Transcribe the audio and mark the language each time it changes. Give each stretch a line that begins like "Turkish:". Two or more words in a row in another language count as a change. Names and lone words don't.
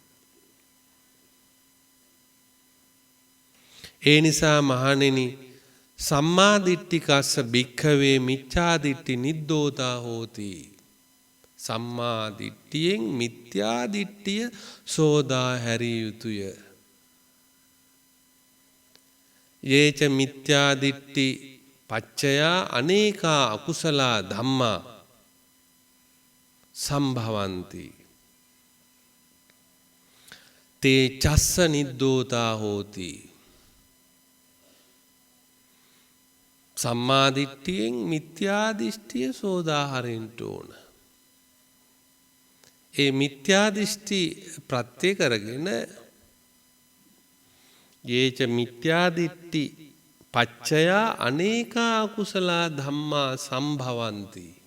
Sinhala: ඒ නිසා මහණෙනි
Pali: සම්මා දිට්ඨිකස්ස භික්ඛවේ මිච්ඡා දිට්ඨි නිද්දෝතා හෝති.
Sinhala: සම්මා දිට්ඨියෙන් මිත්‍යා දිට්ඨිය සෝදා හැරිය යුතුය.
Pali: යේච මිත්‍යා දිට්ඨි පච්චයා අනේකා අකුසල ධම්මා සම්භවಂತಿ. තේ චස්ස නිද්දෝතා හෝති.
Sinhala: සම්මා දිට්ඨියෙන් මිත්‍යා දිට්ඨිය සෝදා හරින්න ඕන. ඒ මිත්‍යා දෘෂ්ටි ප්‍රත්‍ය කරගෙන
Pali: යේච මිත්‍යා දිට්ඨි පච්චයා අනේකා අකුසල ධම්මා සම්භවಂತಿ.